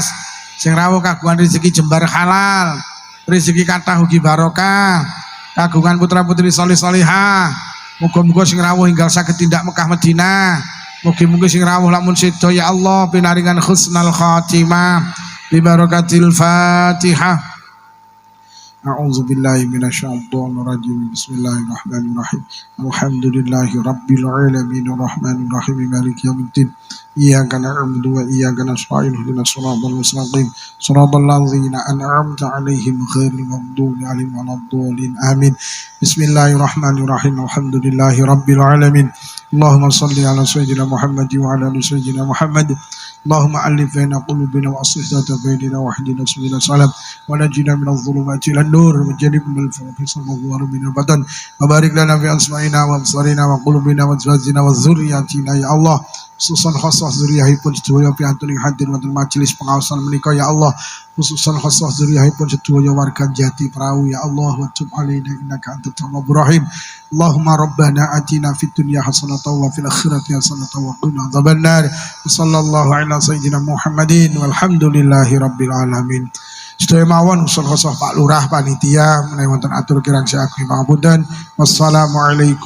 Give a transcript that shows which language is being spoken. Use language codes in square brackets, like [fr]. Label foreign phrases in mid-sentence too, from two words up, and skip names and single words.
[jv] Sing rawuh kagungan rezeki jembar halal. Rezeki kathah ugi barokah. Kagungan putra-putri salih-salihah. Muga-muga sing rawuh enggal saged tindak Mekah Madinah. Mugi-mugi sing rawuh lamun sedo ya Allah pinaringan [ar] حسن الخاتمة. ببركة الفاتحة. أعوذ بالله من الشيطان الرجيم. بسم الله الرحمن الرحيم. الحمد لله رب العالمين الرحمن الرحيم مالك يوم الدين. إياك نعبد وإياك نستعين اهدنا الصراط المستقيم. صراط الذين أنعمت عليهم غير المغضوب عليهم ولا الضالين. Amin. بسم الله الرحمن الرحيم. الحمد لله رب العالمين. اللهم صل على سيدنا محمد وعلى آل سيدنا محمد. اللهم ألف بين قلوبنا وأصلح ذات بيننا واهدنا سبل السلام ونجنا من الظلمات إلى النور وجنبنا الفواحش وضرا من البدن وبارك لنا في أسماعنا وأبصارنا وقلوبنا وأزواجنا وذرياتنا يا الله. خصوصا خاصة [jv] zuriyahipun sedaya piantun ing hadir wonten majelis pengawasan menika [ar] يا الله. خصوصا خاصة [jv] zuriyahipun sedaya warga Jati Perahu [ar] يا الله وتب علينا إنك أنت التواب الرحيم. اللهم ربنا آتنا في الدنيا حسنة وفي الآخرة حسنة وقنا عذاب النار. صلى الله على سيدنا محمد والحمد لله رب العالمين. [jv] Sedaya mawon usul-usul Pak Lurah panitia menawi wonten atur kirang saya pangapunten. [ar] Wassalamualaikum